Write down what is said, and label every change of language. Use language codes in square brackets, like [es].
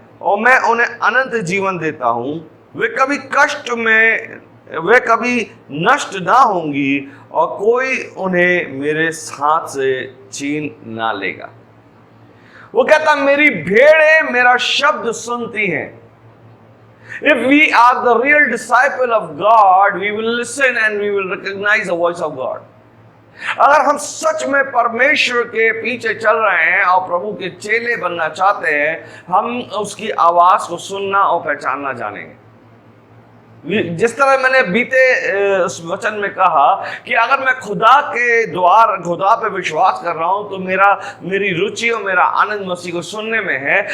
[hi] और मैं उन्हें अनंत जीवन देता हूं। वे कभी कष्ट में, वे कभी नष्ट ना होंगी और कोई उन्हें मेरे हाथ से छीन ना लेगा। वो कहता मेरी भेड़ें मेरा शब्द सुनती हैं। [en] If we are the real disciple of God, we will listen and we will recognize the voice of God. [hi] अगर हम सच में परमेश्वर के पीछे चल रहे हैं और प्रभु के चेले बनना चाहते हैं, हम उसकी आवाज को सुनना और पहचानना जानेंगे। जिस तरह मैंने बीते उस वचन में कहा कि अगर मैं खुदा पे विश्वास कर रहा हूं तो मेरी रुचि और मेरा आनंद मसीह को सुनने में है।